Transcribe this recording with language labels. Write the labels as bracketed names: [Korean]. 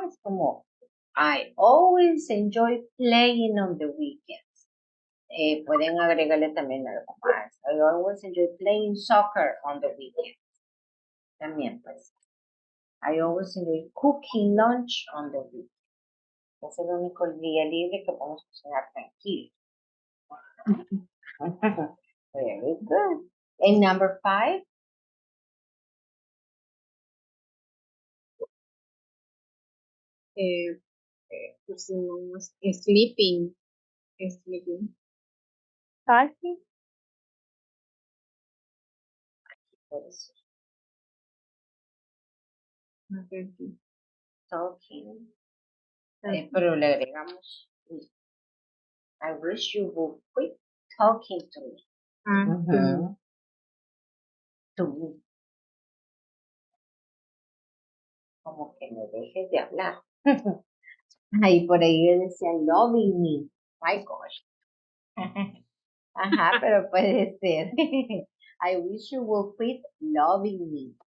[English] Es como, I always enjoy playing on the weekends. [Spanish] Pueden agregarle también algo más. [English] I always enjoy playing soccer on the weekends. También, pues. I always enjoy cooking lunch on the weekends. [Spanish] Es el único día libre que podemos cocinar tranquilo. [English] Very good. And number five. [Spanish] Pusimos sleeping. [English] Talking. Talking. Pero le agregamos I wish you would quit talking to me. To To me. [Spanish] Como que me dejes de hablar. Ahí por ahí decían loving me. My gosh. Ajá, pero puede ser. [English] I wish you would quit loving me.